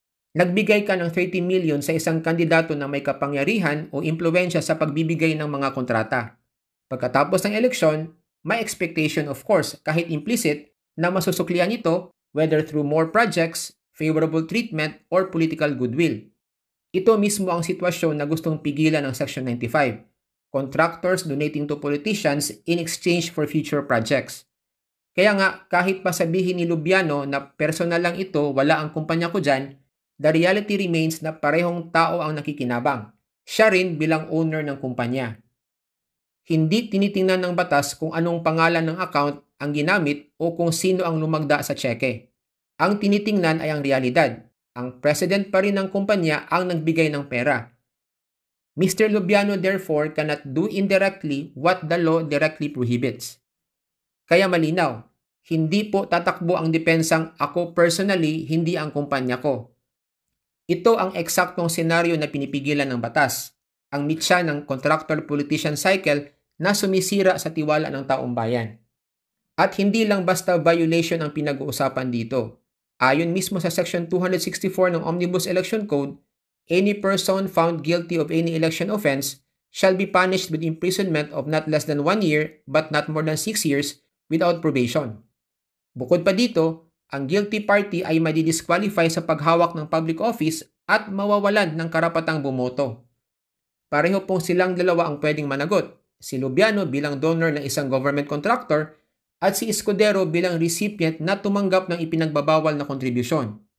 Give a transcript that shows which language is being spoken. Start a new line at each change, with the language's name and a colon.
Filipino: Nagbigay ka ng 30 million sa isang kandidato na may kapangyarihan o impluwensya sa pagbibigay ng mga kontrata. Pagkatapos ng eleksyon, may
English: expectation of course,
Filipino: kahit
English: implicit,
Filipino: na masusuklian ito
English: whether through more projects, favorable treatment, or political goodwill.
Filipino: Ito mismo ang sitwasyon na gustong pigilan ng Section 95.
English: Contractors donating to politicians in exchange for future projects.
Filipino: Kaya nga, kahit pa sabihin ni Lubiano na personal lang ito, wala ang kumpanya ko dyan,
English: the reality remains
Filipino: na parehong tao ang nakikinabang. Siya rin bilang owner ng kumpanya. Hindi tinitingnan ng batas kung anong pangalan ng account ang ginamit o kung sino ang lumagda sa tseke. Ang tinitingnan ay ang realidad. Ang president pa rin ng kumpanya ang nagbigay ng pera.
English: Mr. Lubiano therefore cannot do indirectly what the law directly prohibits.
Filipino: Kaya malinaw, hindi po tatakbo ang depensang ako personally, hindi ang kumpanya ko. Ito ang eksaktong senaryo na pinipigilan ng batas, ang mitya ng contractor-politician cycle na sumisira sa tiwala ng taong bayan. At hindi lang basta violation ang pinag-uusapan dito. Ayon mismo sa Section 264 ng Omnibus Election Code,
English: any person found guilty of any election offense shall be punished with imprisonment of not less than 1 year but not more than 6 years without probation.
Filipino: Bukod pa dito, ang guilty party ay madidisqualify sa paghawak ng public office at mawawalan ng karapatang bumoto. Pareho pong silang dalawa ang pwedeng managot, si Lubiano bilang donor ng isang government contractor at si Escudero bilang recipient na tumanggap ng ipinagbabawal na kontribusyon.